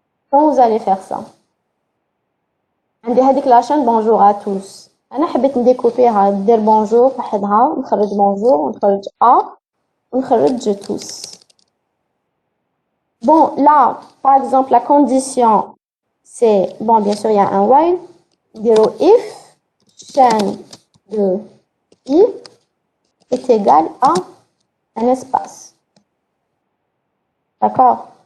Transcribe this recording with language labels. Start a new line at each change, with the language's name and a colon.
French: Comment vous allez faire ça?
Arabic: عندي هذيك
French: la chaîne bonjour à tous.
Arabic: أنا حبيت نديكوبيها ندير bonjour وحدها ونخرج bonjour ونخرج a ونخرج tous.
French: Bon, là, par exemple, la condition, c'est, bon, bien sûr, il y a un while. Dire if chaîne de i est égale à un espace. D'accord?